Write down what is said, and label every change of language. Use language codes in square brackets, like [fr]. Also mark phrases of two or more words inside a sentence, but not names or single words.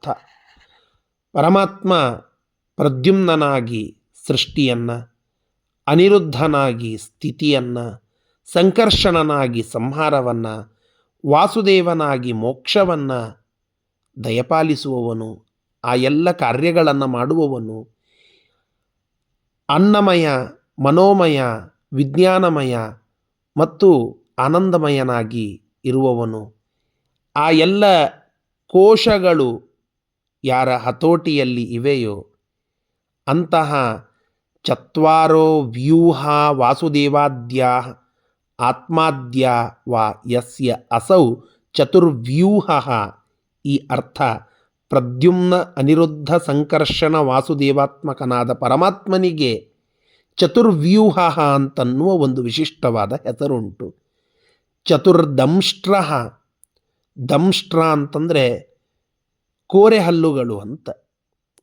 [kn] ಪರಮಾತ್ಮ ಪ್ರದ್ಯುಮ್ನನಾಗಿ ಸೃಷ್ಟಿಯನ್ನು, ಅನಿರುದ್ಧನಾಗಿ ಸ್ಥಿತಿಯನ್ನು, ಸಂಕರ್ಷಣನಾಗಿ ಸಂಹಾರವನ್ನು, ವಾಸುದೇವನಾಗಿ ಮೋಕ್ಷವನ್ನು ದಯಪಾಲಿಸುವವನು, ಆ ಎಲ್ಲ ಕಾರ್ಯಗಳನ್ನು ಮಾಡುವವನು, ಅನ್ನಮಯ, ಮನೋಮಯ, ವಿಜ್ಞಾನಮಯ ಮತ್ತು ಆನಂದಮಯನಾಗಿ ಇರುವವನು. ಆ ಎಲ್ಲ ಕೋಶಗಳು ಯಾರ ಹತೋಟಿಯಲ್ಲಿ ಇವೆಯೋ ಅಂತಹ [sa] ಚತ್ವಾರೋ ವ್ಯೂಹ ವಾಸುದೇವಾದ್ಯಾ ಆತ್ಮಾದ್ಯ ವಾ ಯಸ್ಯ ಅಸೌ ಚತುರ್ವ್ಯೂಹ. [kn] ಈ ಅರ್ಥ ಪ್ರದ್ಯುಮ್ನ, ಅನಿರುದ್ಧ, ಸಂಕರ್ಷಣ, ವಾಸುದೇವಾತ್ಮಕನಾದ ಪರಮಾತ್ಮನಿಗೆ ಚತುರ್ವ್ಯೂಹ ಅಂತನ್ನುವ ಒಂದು ವಿಶಿಷ್ಟವಾದ ಹೆಸರುಂಟು. ಚತುರ್ದಂಷ್ಟ್ರ, ದಂಷ್ಟ್ರ ಅಂತಂದರೆ ಕೋರೆ ಹಲ್ಲುಗಳು ಅಂತ.